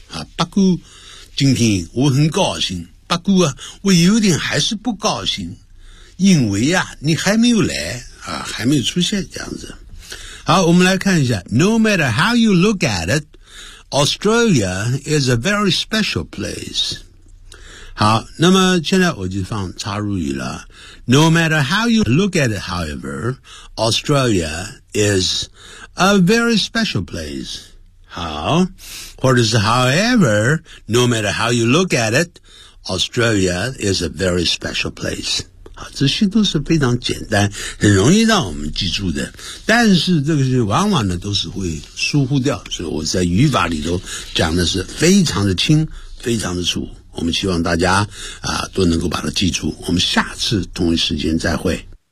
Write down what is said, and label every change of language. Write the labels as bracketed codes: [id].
[zh] 啊，八姑，今天我很高兴。八姑啊，我有点还是不高兴，因为啊，你还没有来啊，还没有出现这样子。好，我们来看一下 [en] ，No matter how you look at it, Australia is a very special place。 [zh] 好，那么现在我就放插入语了。 [en] No matter how you look at it, however, Australia is a very special place. [zh] 好，或者是 [en] however, no matter how you look at it, Australia is a very special place. [zh] 好，这些都是非常简单很容易让我们记住的，但是这个是往往呢都是会疏忽掉，所以我在语法里头讲的是非常的轻非常的粗，我们希望大家都能够把它记住，我们下次同一时间再会。